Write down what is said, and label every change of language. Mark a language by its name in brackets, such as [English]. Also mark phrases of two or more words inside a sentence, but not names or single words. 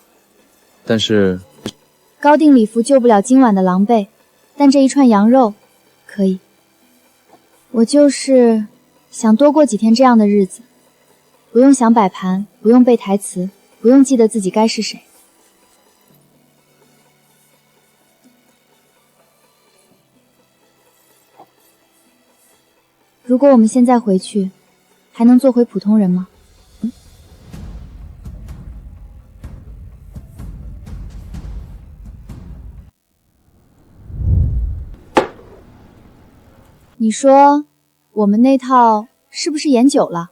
[Chinese] 但是高定禮服救不了今晚的狼狽，但這一串羊肉可以。我就是想多過幾天這樣的日子，不用想擺盤，不用背台詞，不用記得自己該是誰。如果我們現在回去，還能做回普通人嗎？你說我們那套是不是演久了？